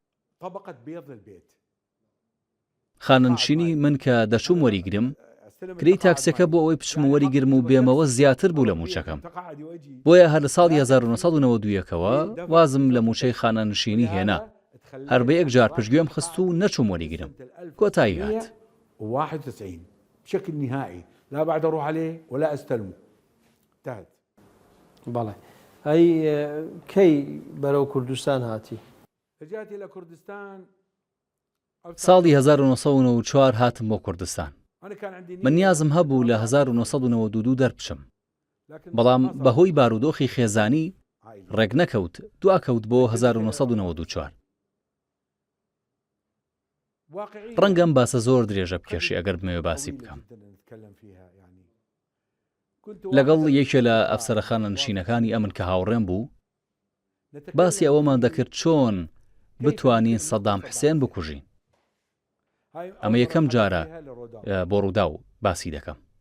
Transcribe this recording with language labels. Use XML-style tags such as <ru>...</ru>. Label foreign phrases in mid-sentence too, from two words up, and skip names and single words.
<ckb>خانەنشینی من کە دەچووم وەریگرم کرێی تاکسەکە بۆ ئەوەی بچم وەریگرم و بێمەوە زیاتر بوو لە موچەکەم بۆیە هەر لە ساڵی 1992ەوە وازم لە موچەی خانەنشینی هێنا هەر بە یەک جار پشتگوێم خست و نەچووم وەریگرم کۆتایی هات</ckb> <ar>91 بشكل نهائي لا بعد أروح عليه ولا أستلمه انتهت</ar> <ckb>بەڵێ ئەی کەی بەرەو کوردستان هاتی</ckb> <ar>رجعت إلى كردستان</ar> <ckb>ساڵی 1994 هاتم بۆ کوردستان من نیازم هەبوو لە 1992 دەربچم بەڵام بەهۆی بارودۆخی خێزانی ڕێک نەکەوت دواکەوت بۆ 1994 ڕەنگەم باسە زۆر درێژە بکێشی ئەگەر بمەوێ باسی بکەم لەگەڵ یەکێ لە ئەفسەرە خانەنشینەکانی ئەمن کە هاوڕێم بوو باسی ئەوەمان دەکرد چۆن بتوانین سەدام حوسێن بکوژین ئەمە یەکەم جارە بۆ ڕوودا و باسی دەکەم</ckb>